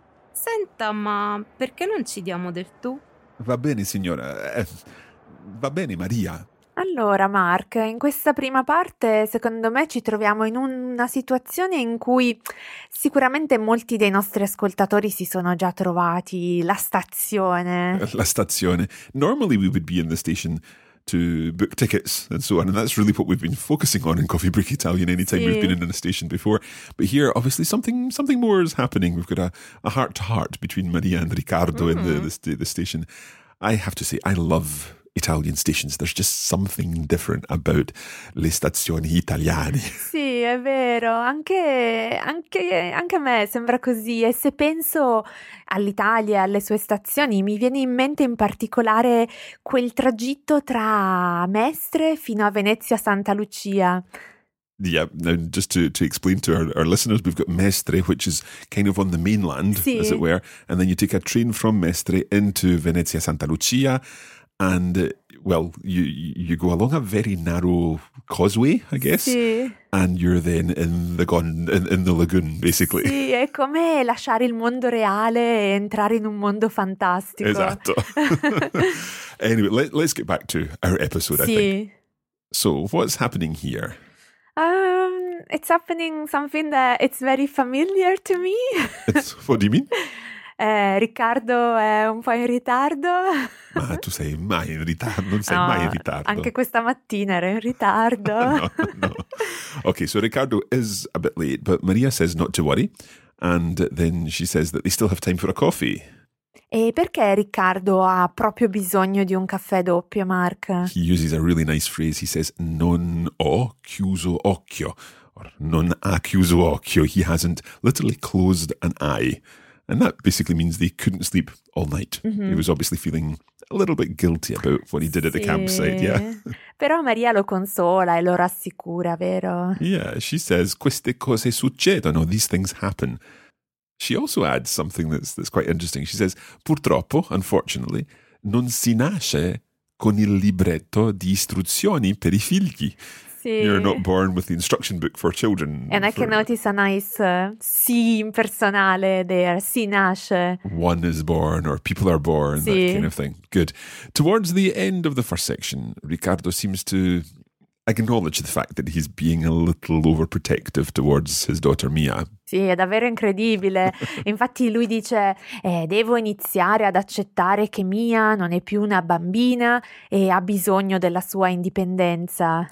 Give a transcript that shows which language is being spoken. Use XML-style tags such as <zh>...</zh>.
<it>Senta, ma perché non ci diamo del tu? Va bene, signora. Va bene, Maria. Allora, Mark, in questa prima parte, secondo me, ci troviamo in una situazione in cui sicuramente molti dei nostri ascoltatori si sono già trovati. La stazione. La stazione.</it> <en>Normally we would be in the station to book tickets and so on, and that's really what we've been focusing on in Coffee Break Italian anytime we've been in a station before. But here, obviously, something more is happening. We've got a heart-to-heart between Maria and Riccardo in the station. I have to say, I love Italian stations. There's just something different about</en> <it>le stazioni italiane. Sì, è vero. Anche a me sembra così. E se penso all'Italia, alle sue stazioni, mi viene in mente in particolare quel tragitto tra Mestre fino a Venezia Santa Lucia.</it> <en>Yeah, now just to explain to our listeners, we've got Mestre, which is kind of on the mainland, as it were. And then you take a train from Mestre into Venezia Santa Lucia. And, well, you go along a very narrow causeway, I guess, and you're then in the lagoon, basically.</en> <it>Sì, è come lasciare il mondo reale e entrare in un mondo fantastico. Esatto.</it> <en>Anyway, let's get back to our episode, I think. So, what's happening here? It's happening something that it's very familiar to me. What do you mean?</en> <it>Riccardo è un po' in ritardo. Ma tu sei mai in ritardo? Non sei mai in ritardo. Anche questa mattina ero in ritardo. No.</it> <en>Okay, so Riccardo is a bit late, but Maria says not to worry, and then she says that they still have time for a coffee.</en> <it>E perché Riccardo ha proprio bisogno di un caffè doppio, Mark?</it> <en>He uses a really nice phrase. He says</en> <it>non ho chiuso occhio,</it> <en>or</en> <it>non ha chiuso occhio.</it> <en>He hasn't literally closed an eye. And that basically means they couldn't sleep all night. Mm-hmm. He was obviously feeling a little bit guilty about what he did at the campsite, yeah.</en> <it>Però Maria lo consola e lo rassicura, vero?</it> <en>Yeah, she says,</en> <it>queste cose succedono,</it> <en>these things happen. She also adds something that's quite interesting. She says,</en> <it>purtroppo,</it> <en>unfortunately,</en> <it>non si nasce con il libretto di istruzioni per I figli.</it> <en>You're not born with the instruction book for children. And I can notice a nice sì impersonale there,</en> <it>si nasce.</it> <en>One is born or people are born, that kind of thing. Good. Towards the end of the first section, Riccardo seems to acknowledge the fact that he's being a little overprotective towards his daughter Mia.</en> <it>Sì, è davvero incredibile. Infatti lui dice, devo iniziare ad accettare che Mia non è più una bambina e ha bisogno della sua indipendenza.</it>